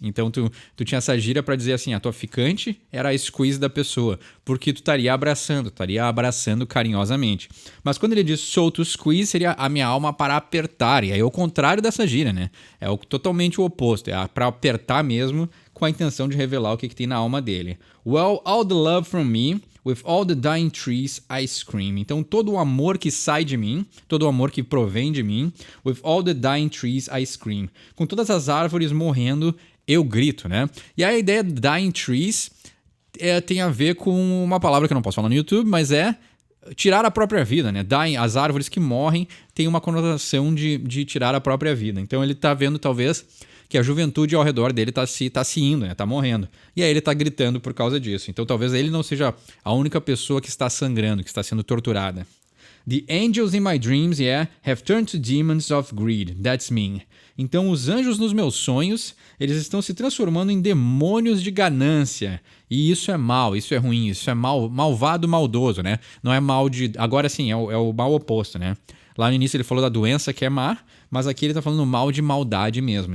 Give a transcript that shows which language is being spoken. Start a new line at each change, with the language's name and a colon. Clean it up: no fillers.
Portuguese: Então tu tinha essa gíria para dizer assim, a tua ficante era a squeeze da pessoa, porque tu estaria abraçando carinhosamente. Mas quando ele diz
English: soul to squeeze,
Portuguese: seria a minha alma para apertar, e aí é o contrário dessa gíria, né? É totalmente o oposto, é para apertar mesmo com a intenção de revelar o que tem na alma dele.
English: Well, all the love from me, with all the dying trees I scream.
Portuguese: Então todo o amor que sai de mim, todo o amor que provém de mim,
English: with all the dying trees I scream.
Portuguese: Com todas as árvores morrendo, eu grito, né? E a ideia de dying trees tem a ver com uma palavra que eu não posso falar no YouTube, mas é tirar a própria vida, né? Dying, as árvores que morrem têm uma conotação de tirar a própria vida. Então ele tá vendo talvez que a juventude ao redor dele tá se indo, né? Tá morrendo. E aí ele tá gritando por causa disso. Então talvez ele não seja a única pessoa que está sangrando, que está sendo torturada.
English: The angels in my dreams, have turned to demons of greed. That's me.
Portuguese: Então os anjos nos meus sonhos, eles estão se transformando em demônios de ganância. E isso é mal, isso é ruim, isso é malvado, maldoso, né? Não é mal de... Agora sim, é o mal oposto, né? Lá no início ele falou da doença que é má, mas aqui ele está falando mal de maldade mesmo.